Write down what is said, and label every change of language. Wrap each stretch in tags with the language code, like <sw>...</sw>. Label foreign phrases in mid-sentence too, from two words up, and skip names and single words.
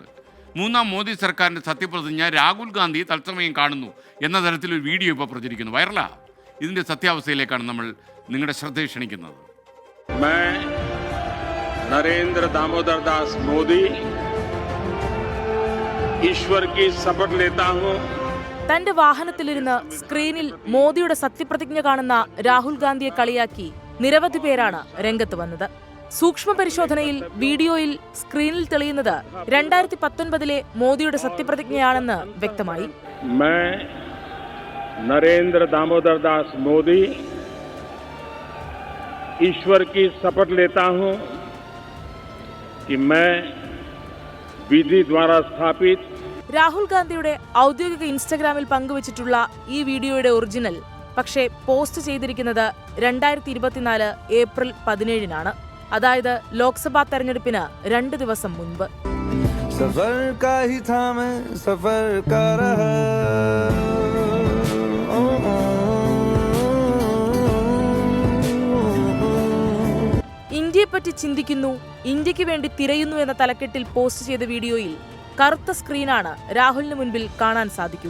<ml>3ാം മോദി സർക്കാരിൻ്റെ സത്യപ്രതിജ്ഞ രാഹുൽ ഗാന്ധി തത്സമയം കാണുന്നു എന്ന തരത്തിലൊരു വീഡിയോ ഇപ്പോൾ പ്രചരിക്കുന്നു, വൈറലാ. ഇതിൻ്റെ സത്യാവസ്ഥയിലേക്കാണ് നമ്മൾ നിങ്ങളുടെ ശ്രദ്ധ ക്ഷണിക്കുന്നത്.</ml> <hi>നരേന്ദ്ര ദാമോദർ ദാസ് മോദി ഈശ്വർ की शपथ लेता हूं.</hi> <ml>തന്റെ വാഹനത്തിലിരുന്ന് സ്ക്രീനിൽ മോദിയുടെ സത്യപ്രതിജ്ഞ കാണുന്ന രാഹുൽ ഗാന്ധിയെ കളിയാക്കി നിരവധി പേരാണ് രംഗത്ത് വന്നത്. സൂക്ഷ്മ പരിശോധനയിൽ വീഡിയോയിൽ സ്ക്രീനിൽ തെളിയുന്നത് 2019 മോദിയുടെ സത്യപ്രതിജ്ഞയാണെന്ന് വ്യക്തമായി.</ml> <hi>നരേന്ദ്ര ദാമോദർ ദാസ് മോദി ഈശ്വർ की शपथ लेता हूं कि मैं विधि द्वारा स्थापित</hi> <ml>രാഹുൽ ഗാന്ധിയുടെ ഔദ്യോഗിക ഇൻസ്റ്റഗ്രാമിൽ പങ്കുവച്ചിട്ടുള്ള ഈ വീഡിയോയുടെ ഒറിജിനൽ പക്ഷേ പോസ്റ്റ് ചെയ്തിരിക്കുന്നത് 2024 ഏപ്രിൽ 17-നാണ്. അതായത് ലോക്സഭാ തെരഞ്ഞെടുപ്പിന് 2 ദിവസം മുൻപ്. ഇന്ത്യയെപ്പറ്റി ചിന്തിക്കുന്നു, ഇന്ത്യക്ക് വേണ്ടി തിരയുന്നു എന്ന തലക്കെട്ടിൽ പോസ്റ്റ് ചെയ്ത വീഡിയോയിൽ കറുത്ത സ്ക്രീനാണ് രാഹുലിന് മുൻപിൽ കാണാൻ സാധിക്കുക.</ml>